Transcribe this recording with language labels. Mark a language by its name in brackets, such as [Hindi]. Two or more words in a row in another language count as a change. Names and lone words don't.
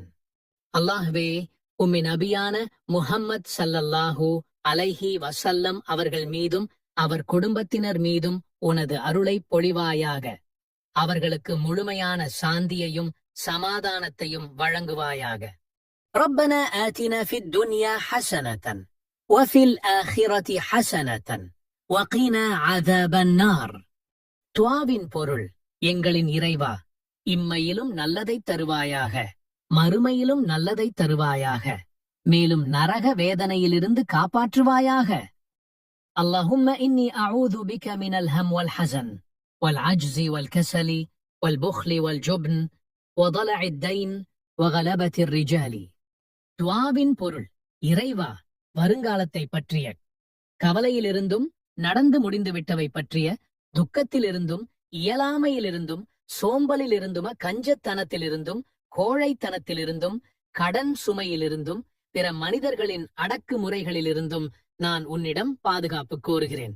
[Tamil] அல்லாஹ்வே, உம்மி நபியான முஹம்மத் [Arabic] صلى الله عليه وسلم [Tamil] அவர்கள் மீதும் அவர் குடும்பத்தினர் மீதும் உனது அருளை பொழிவாயாக. அவர்களுக்கு முழுமையான சாந்தியையும் சமாதானத்தையும் வழங்குவாயாக. [Arabic] ربنا آتنا في الدنيا حسنة وفي الآخرة حسنة وقنا عذاب النار. [Tamil] துஆவின் பொருள், எங்களின் இறைவா, இம்மையிலும் நல்லதை தருவாயாக, மறுமையிலும் நல்லதை தருவாயாக, மேலும் நரக வேதனையிலிருந்து காப்பாற்றுவாயாக. [Arabic] اللهم إني أعوذ بك من الهم والحزن والعجز والكسل والبخل والجبن وضلع الدين وغلبة الرجال. [Tamil] துஆவின் பொருள், இறைவா, வருங்காலத்தை பற்றிய கவலையிலிருந்தும் நடந்து முடிந்துவிட்டவை பற்றிய துக்கத்திலிருந்தும் இயலாமையிலிருந்தும் சோம்பலிலிருந்தும் கஞ்சத்தனத்திலிருந்தும் கோழைத்தனத்திலிருந்தும் கடன் சுமையிலிருந்தும் பிற மனிதர்களின் அடக்குமுறைகளிலிருந்தும் நான் உன்னிடம் பாதுகாப்பு கோருகிறேன்.